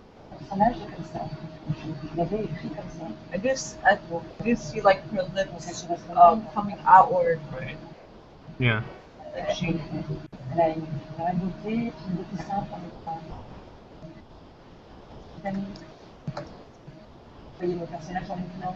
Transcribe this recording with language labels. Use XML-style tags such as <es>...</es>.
<fr>Personnage est comme ça. Je l'avais écrit comme ça.</fr> <en>I do see like her lips coming outward. Right. Yeah. Like she.</en> <fr>Elle a une beauté, puis une beauté simple en même temps. Vous voyez mon personnage en mouvement.</fr>